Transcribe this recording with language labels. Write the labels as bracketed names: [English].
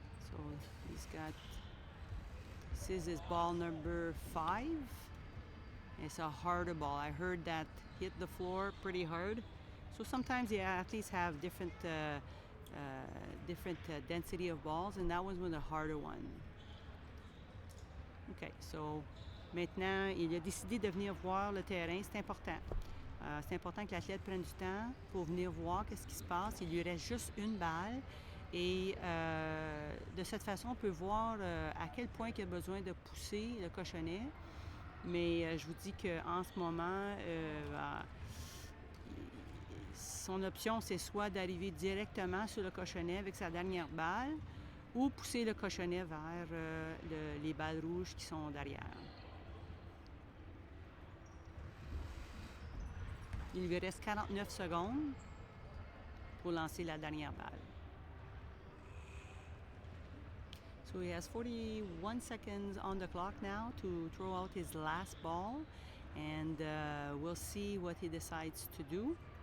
[English] So he's got, this is his ball number 5. It's a harder ball. I heard that hit the floor pretty hard. So sometimes the athletes have different density of balls, and that was one of the harder one. [French] OK, so maintenant, il a décidé de venir voir le terrain. C'est important. C'est important que l'athlète prenne du temps pour venir voir qu'est-ce qui se passe. Il lui reste juste une balle. Et de cette façon, on peut voir à quel point il a besoin de pousser le cochonnet. Mais je vous dis qu'en ce moment, son option, c'est soit d'arriver directement sur le cochonnet avec sa dernière balle ou pousser le cochonnet vers les balles rouges qui sont derrière. Il lui reste 49 secondes pour lancer la dernière balle. [English] So he has 41 seconds on the clock now to throw out his last ball, and we'll see what he decides to do.